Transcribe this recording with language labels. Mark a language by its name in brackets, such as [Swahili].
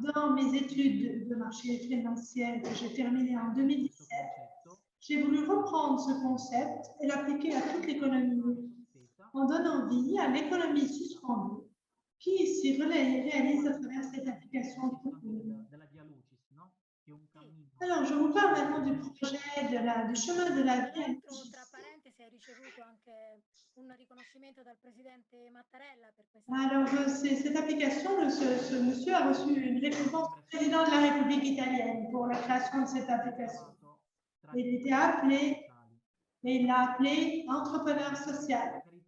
[French] Dans mes études de marché financier que j'ai terminées en 2017, j'ai voulu reprendre ce concept et l'appliquer à toute l'économie en donnant vie à l'économie suspendue qui s'y réalise à travers cette application. [Italian] della Via Lucis, no? Che è un cammino. [French] Alors, je vous parle maintenant du projet du chemin de la vie. [Italian] Tra parentesi, hai ricevuto anche un riconoscimento dal presidente Mattarella per questa. [French] Alors, cette application, ce monsieur a reçu une récompense du président de la République italienne pour la création de cette application. Il était appelé, et il l'a appelé entrepreneur social.